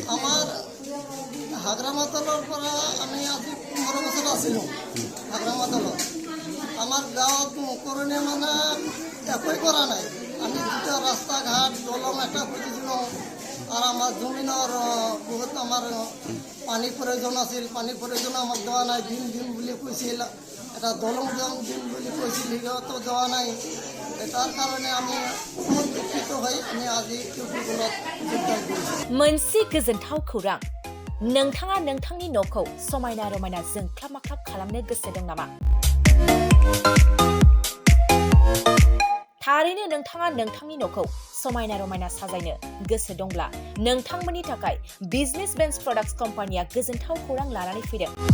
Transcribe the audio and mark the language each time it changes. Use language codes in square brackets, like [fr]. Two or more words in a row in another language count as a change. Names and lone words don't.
[as] আমাৰ হাগ্ৰামা দলৰ পৰা আমি আজি 15 বছৰ আছিলোঁ হাগ্ৰামা দলত আমাৰ গাঁৱত কৰোণে মানে একোই কৰা নাই আমি দুটা ৰাস্তা ঘাট দলং এটা খুজিছিলোঁ আৰু আমাৰ জমিনৰ বহুত আমাৰ পানীৰ প্ৰয়োজন আছিল পানীৰ প্ৰয়োজন আমাক দেওয়া নাই দিন বুলি কৈছিল এটা দলং দিম বুলি কৈছিল সিহঁতো দেওয়া নাই [bn] তার কারণে আমি খুব দুঃখিত হই আমি আজি ইউপিগুলো যোগদান করেছি [brx] मोनसे गोजोनथाव खौरां नोंथाङा नोंथांनि न'खौ समायना रमायना जोंख्लाब माख्लाब खालामनो गोसो दं नामा? थारैनो नोंथाङा नोंथांनि न'खौ समायना रमायना साजायनो गोसो दंब्ला नोंथांमोननि थाखाय बिजनेस बेन्स प्रडाक्ट्स कम्पानिया गोजोनथाव खौरां लानानै फैदों।